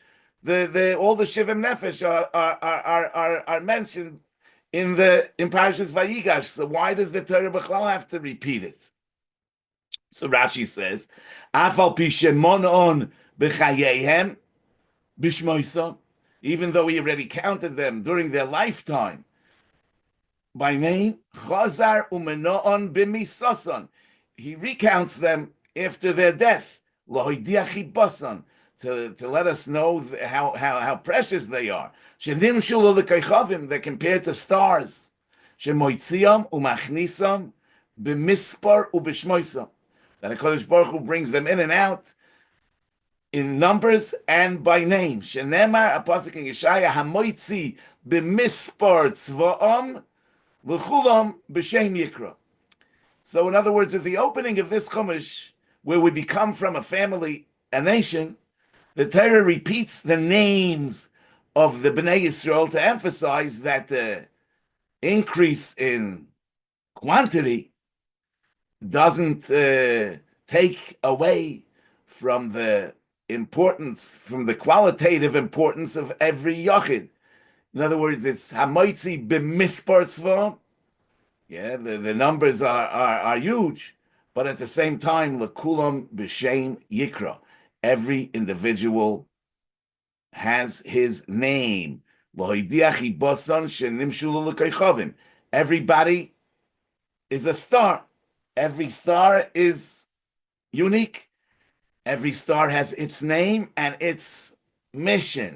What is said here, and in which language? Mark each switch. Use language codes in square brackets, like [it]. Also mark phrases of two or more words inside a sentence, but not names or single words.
[en] All the [he] שבעים נפש [en] are mentioned in Parshas Vayigash. So why does the [he] תורה בכלל [en] have to repeat it? So Rashi says, [he] אף על פי שמנאן בחייהם בשמותם, [en] even though he already counted them during their lifetime by name, [he] חזר ומנאן במיתתם. [en] He recounts them after their death, [he] להודיע חיבתן, [en] to let us know how precious they are. [he] שנמשלו לכוכבים, [en] they're compared to stars. [he] שמוציאם ומכניסם במספר ובשמותם, [en] that [he] הקדוש ברוך הוא [en] brings them in and out in numbers and by name. [he] Shenemar, a pasuk in Yeshaya, המוציא במספר צבאם לכלם בשם יקרא. [en] So in other words, at the opening of this Chumash, where we become from a family, a nation, the Torah repeats the names of the [he] בני ישראל [en] to emphasize that the increase in quantity doesn't take away from the importance, from the qualitative importance of every Yachid. In other words, it's [he] המוציא במספר צבא. [en] Yeah, the numbers are huge, but at the same time, [he] לכלם בשם יקרא. [en] Every individual has his name. Everybody is a star. Every star is unique. Every star has its name and its mission.